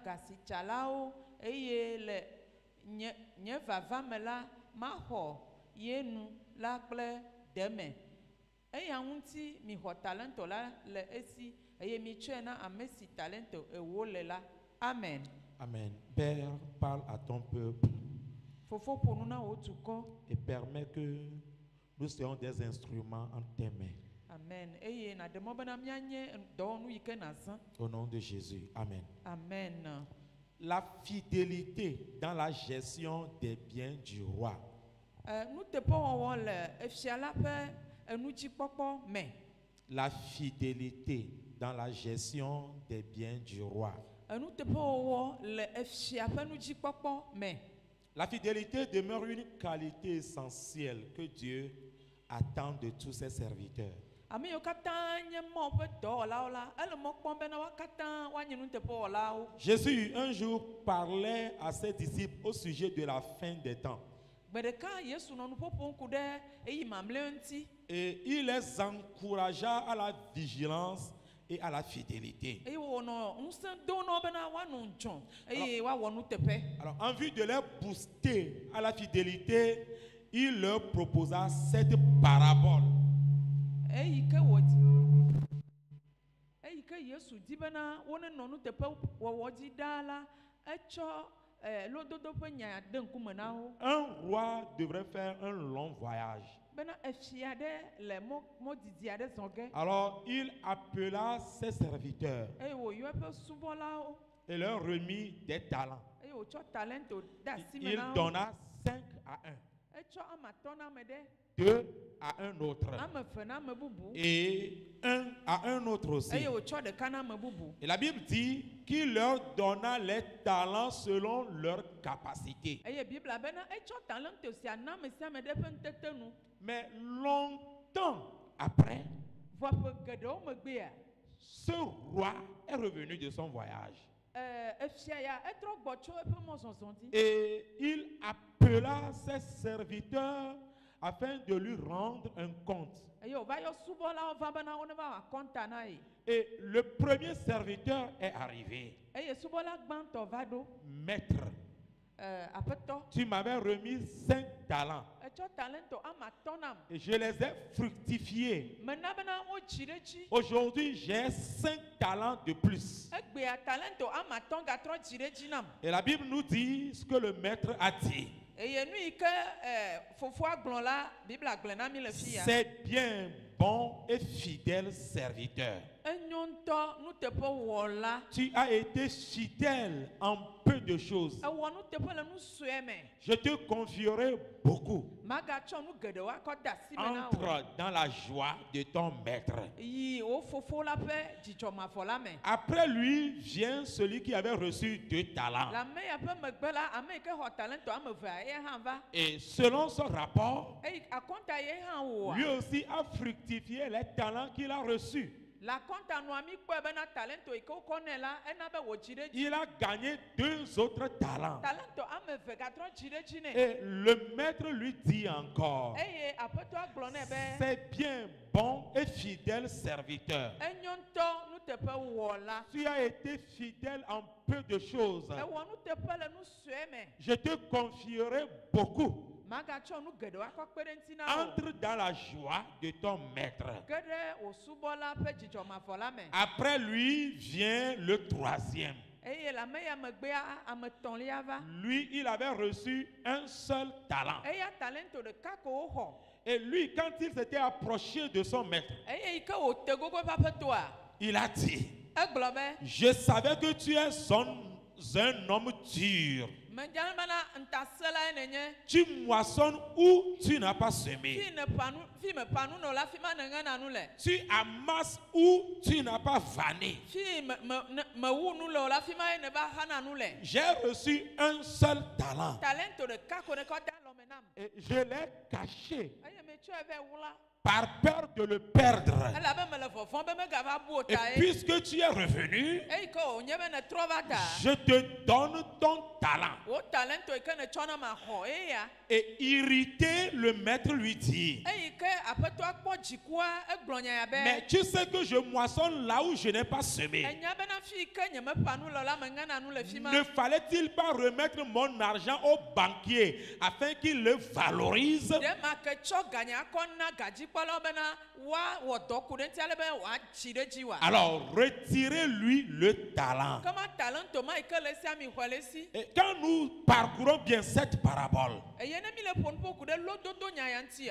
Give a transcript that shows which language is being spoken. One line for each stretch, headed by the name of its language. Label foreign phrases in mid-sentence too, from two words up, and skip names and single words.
Ewe: gasichalao eye le nye vava me la maho yenu la kple deme eya ŋuti mi xɔ talento la le esi eye mi tsɔe na ame si talento ewo le la. Amen.
French: Amen. Père, parle à ton peuple
Ewe: Fofo ƒo nu na wo dukɔ.
French: et permets que nous soyons des instruments en tes mains. Amen.
Ewe: Eye na de mo bena mianye dɔwɔnu yi ke na zã.
French: Au nom de Jésus. Amen. Amen. La fidélité dans la gestion des biens du roi.
Ewe: Nuteƒewɔwɔ le efia la ƒe enudzikpɔkpɔ me.
French: La fidélité dans la gestion des biens du roi.
Ewe: Nuteƒewɔwɔ le efia ƒe nudzikpɔkpɔ me.
French: La fidélité demeure une qualité essentielle que Dieu attend de tous ses serviteurs.
Ewe: Ame yiwo katã nye mɔ ƒe dɔwɔlawo la, ele mɔ kpɔm bena wa katã woanye nuteƒewɔlawo.
French: Jésus un jour parlait à ses disciples au sujet de la fin des temps.
Ewe: Gbe ɖeka Yesu nɔ nu ƒoƒom ku ɖe eyi mamlɛwo ŋuti.
French: Et il les encouragea à la vigilance et à la fidélité.
Ewe: Eye wònɔ ŋusẽ dom na wo bena woanɔ dzɔ eye woawɔ nuteƒe.
French: Alors, en vue de les booster à la fidélité, il leur proposa cette parabole.
Ewe: Eyi ke Yesu di bena wonenɔ nuteƒe wɔwɔ dzi ɖaa la, etsɔ lododo ƒe nya de ŋkume na wo.
French: Un roi devrait faire un long voyage.
Ewe: Bena efia ɖe le mɔdidi aɖe zɔ ge.
French: Alors, il appela ses serviteurs
Ewe: Eye wòyɔ eƒe subɔlawo.
French: et leur remit des talents.
Ewe: Eye wòtsɔ talento de asi me
French: Il
Ewe: na wo.
French: donna 5 à 1,
Ewe: Etsɔ ame atɔ̃ na ame ɖe,
French: 2 à un autre
Ewe: ame eve na ame bubu.
French: et 1 à un autre aussi.
Ewe: Eye wòtsɔ ɖeka na ame bubu.
French: Et la Bible dit qu'il leur donna les talents selon leur capacité.
Ewe: Eye Biblia bena etsɔ talento sia na ame sia ame ɖe ƒe ŋutete nu.
French: Mais longtemps après,
Ewe: Vɔ ƒe geɖewo megbea,
French: ce roi est revenu de son voyage.
Ewe: efia ya etrɔ gbɔ tso eƒe mɔzɔzɔ dzi.
French: Et il appela ses serviteurs afin de lui rendre un compte.
Ewe: Eye wòva yɔ subɔlawo va bena wo neva wɔ akɔnta na ye.
French: Et le premier serviteur est arrivé.
Ewe: Eye subɔla gbãtɔ va ɖo.
French: Maître,
Ewe: Aƒetɔ,
French: tu m'avais remis 5 talents
Ewe: etsɔ talento ame atɔ̃ nam.
French: et je les ai fructifiés.
Ewe: Mena bena wotsi ɖe tsi.
French: Aujourd'hui, j'ai 5 talents de plus.
Ewe: Egbea talento ame atɔ̃ gatrɔ dzi ɖe dzi nam.
French: Et la Bible nous dit ce que le maître a dit.
Ewe: Eye nu yi ke fofoa gblɔ la, Biblia gblɔ na mi le fi ya.
French: C'est bien, bon et fidèle serviteur.
Ewe: Enyo ŋutɔ nuteƒewɔla.
French: Tu as été fidèle en peu de choses.
Ewe: Ewɔ nuteƒe le nu sue me.
French: Je te confierai beaucoup.
Ewe: Magatsɔ nu geɖewo akɔ de asi me na wo.
French: Entre dans la joie de ton maître.
Ewe: Yi wo fofo la ƒe dzidzɔmavɔ la me.
French: Après lui vient celui qui avait reçu 2 talents.
Ewe: Le ame ya ƒe megbe la, ame yi ke xɔ talento ame evea, ye hã va.
French: Et selon son rapport,
Ewe: Eye akɔnta ye hã wɔa.
French: lui aussi a fructifié les talents qu'il a reçus.
Ewe: Le akɔnta nua mi kpɔe bena talento yi ke wokɔ nɛ la, ena be wòdzi ɖe dzi.
French: Il a gagné 2 autres talents.
Ewe: Talento ame eve gatrɔ dzi ɖe dzi nɛ.
French: Et le maître lui dit encore,
Ewe: Eye aƒetɔa gblɔ nɛ be,
French: c'est bien, bon et fidèle serviteur.
Ewe: enyo ŋutɔ nuteƒewɔla.
French: Tu as été fidèle en peu de choses.
Ewe: Ewɔ nuteƒe le nu sue me.
French: Je te confierai beaucoup.
Ewe: Magatsɔ nu geɖewo akɔ kpe ɖe ŋuti na wo.
French: Entre dans la joie de ton maître.
Ewe: Ge ɖe wò subɔla ƒe dzidzɔmavɔ la me.
French: Après lui vient le 3e.
Ewe: Eye le ame ya megbea, ame etɔ̃lia va.
French: Lui, il avait reçu un seul talent.
Ewe: Eya talento ɖeka ko woxɔ.
French: Et lui, quand il s'était approché de son maître,
Ewe: Eye yi ke wòte gogo eƒe aƒetɔa,
French: il a dit,
Ewe: egblɔ be,
French: je savais que tu es un homme dur.
Ewe: medzana bena ntasela ye nenye.
French: Tu moissonnes où tu n'as pas semé.
Ewe: Fi me pa nu nɔ la, fi ma ne ŋena nu le.
French: Tu amasses où tu n'as pas vanné.
Ewe: Fi me wu nu le o la, fi ma ye ne va xana nu le.
French: J'ai reçu un seul talent.
Ewe: Talento ɖeka ko ne kɔ da lɔme nam.
French: Et je l'ai caché
Ewe: Eye metsɔe va wu la.
French: par peur de le perdre.
Ewe: Elabe mele vɔvɔm be megava bu o
French: Et
Ewe: ta ye.
French: puisque tu es revenu,
Ewe: Eyi ke wònye be ne trɔ va ta.
French: je te donne ton talent.
Ewe: Wo talento yi ke ne tsɔ na ma xɔ eya.
French: Et irrité, le maître lui dit,
Ewe: Eyi ke aƒetɔa kpɔ dzikua, egblɔ nya ya
French: mais
Ewe: be.
French: tu sais que je moissonne là où je n'ai pas semé.
Ewe: Enya bena fi yi ke nye mepa nu le la, meŋena nu le fi ma.
French: Ne fallait-il pas remettre mon argent au banquier afin qu'il le valorise?
Ewe: Ɖe ma ke tsɔ ganya akɔ na gadzikpɔlawo bena woawɔ dɔ ku ɖe ŋuti ale be wòatsi ɖe dzi wa.
French: Alors retirez-lui le talent.
Ewe: Kema talento ma yi ke le sia mi xɔe le si.
French: Et quand nous parcourons bien cette parabole,
Ewe: Eye ne mi le ƒo nu ƒo ku ɖe lododo nya ya ŋutia.